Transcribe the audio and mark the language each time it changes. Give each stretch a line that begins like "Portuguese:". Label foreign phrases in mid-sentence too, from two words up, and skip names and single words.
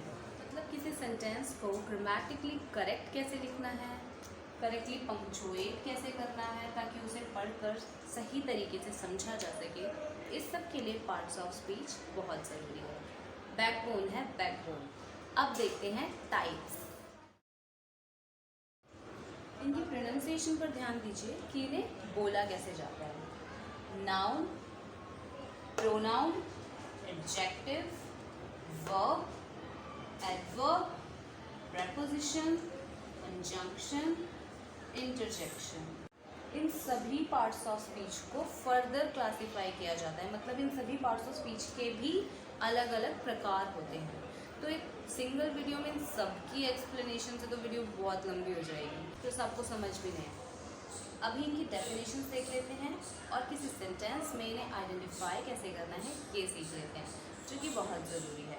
Hindi: मतलब किसी सेंटेंस को
English: grammatically correct
Hindi: कैसे लिखना है,
English: correctly punctuate
Hindi: कैसे करना है ताकि उसे पढ़कर सही तरीके से समझा जा सके, इस सब के लिए
English: parts of speech
Hindi: बहुत ज़रूरी है। बैकबोन है, बैकबोन। अब देखते हैं टाइप्स। इनकी प्रोनाउंसिएशन पर ध्यान दीजिए कि इन्हें बोला कैसे जाता है।
English: नाउन, pronoun, adjective, verb, adverb, preposition, conjunction, interjection।
Hindi: इन सभी
English: parts of speech
Hindi: को
English: further classify
Hindi: किया जाता है। मतलब इन सभी
English: parts of speech
Hindi: के भी अलग अलग प्रकार होते हैं। तो एक
English: single video
Hindi: में इन सबकी एक्सप्लेनेशन से तो वीडियो बहुत लंबी हो जाएगी, तो सबको समझ भी नहीं। अभी इनकी डेफिनेशंस देख लेते हैं और किसी सेंटेंस में इन्हें आइडेंटिफाई कैसे करना है ये सीख लेते हैं, जो कि बहुत ज़रूरी है।